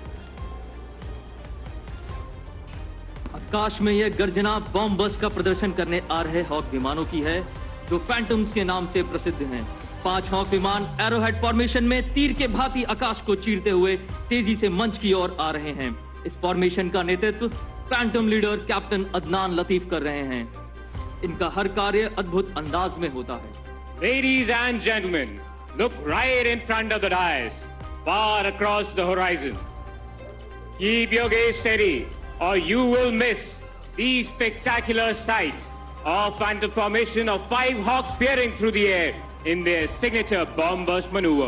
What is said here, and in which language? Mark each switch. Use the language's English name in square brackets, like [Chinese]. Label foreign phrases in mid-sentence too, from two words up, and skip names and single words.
[Hindi] आकाश में यह गर्जना [English] bomb bus [Hindi] का प्रदर्शन करने आ रहे हॉक विमानों की है, जो फैंटम्स के नाम से प्रसिद्ध हैं। 5 हॉक विमान [English] arrowhead formation [Hindi] में तीर के भांति आकाश को चीरते हुए तेजी से मंच की ओर आ रहे हैं। इस फॉर्मेशन का नेतृत्व फैंटम लीडर कैप्टन अदनान लतीफ कर रहे हैं। इनका हर कार्य अद्भुत अंदाज में होता है। [English] Ladies and gentlemen, look right in front of the dais, far across the horizon. Keep your gaze steady, or you will miss the spectacular sight of phantom formation of 5 hawks peering through the air in their signature bomb burst maneuver.